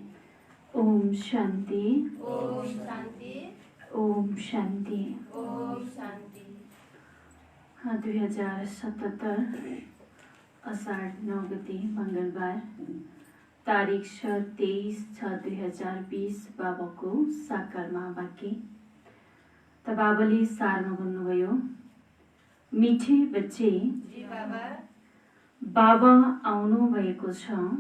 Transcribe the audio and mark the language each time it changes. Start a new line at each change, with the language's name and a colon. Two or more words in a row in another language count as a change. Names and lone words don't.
Nepali: ओम शांति। ओम शांति। ओम शांति। ओम शांति। 2077 अषाढ़ 9 गते मंगलबार, तारिख 23/6/2020 बाबाको साकार महावाक्य। त बाबाले सारमा भन्नुभयो,
Hindi: मिठे बच्चे,
Nepali: जी बाबा। बाबा आउनु भएको छ।